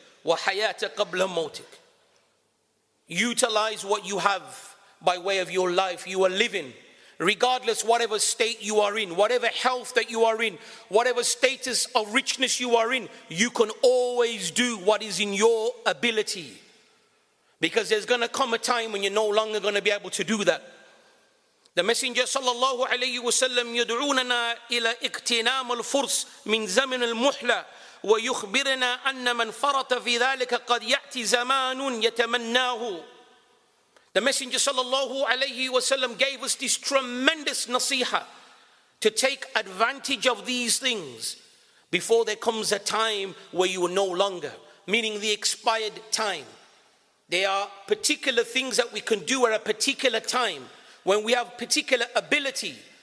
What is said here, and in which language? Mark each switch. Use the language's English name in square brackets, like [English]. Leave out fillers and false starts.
[Arabic] Wa hayata qabla mawtik. [English] Utilize what you have by way of your life you are living, regardless whatever state you are in, whatever health that you are in, whatever status of richness you are in, you can always do what is in your ability. Because there's going to come a time when you're no longer going to be able to do that. The Messenger [Arabic] sallallahu alayhi wa sallam يدعوننا إلى اغتنام الفرص من زمن المحلة ويخبرنا أن من فرط في ذلك قد يأتي زمان يتمناه. [English] The Messenger sallallahu alayhi wa sallam gave us this tremendous nasiha to take advantage of these things before there comes a time where you are no longer, meaning the expired time. There are particular things that we can do at a particular time when we have particular ability.